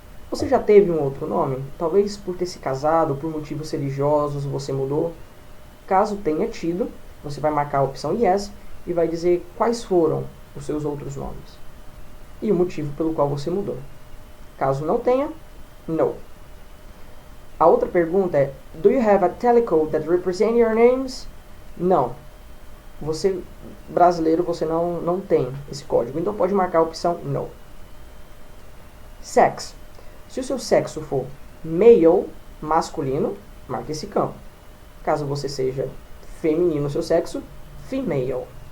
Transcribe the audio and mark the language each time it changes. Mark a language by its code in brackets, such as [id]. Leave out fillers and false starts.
[pt] Você já teve um outro nome? Talvez por ter se casado, por motivos religiosos, você mudou. Caso tenha tido, você vai marcar a opção Yes e vai dizer quais foram os seus outros nomes e o motivo pelo qual você mudou. Caso não tenha, No. A outra pergunta é: [en] Do you have a telecode that represents your names? [pt] Não. Você, brasileiro, você não tem esse código, então pode marcar a opção No. Sex. Se o seu sexo for male, masculino, marque esse campo. Caso você seja feminino, seu sexo, female.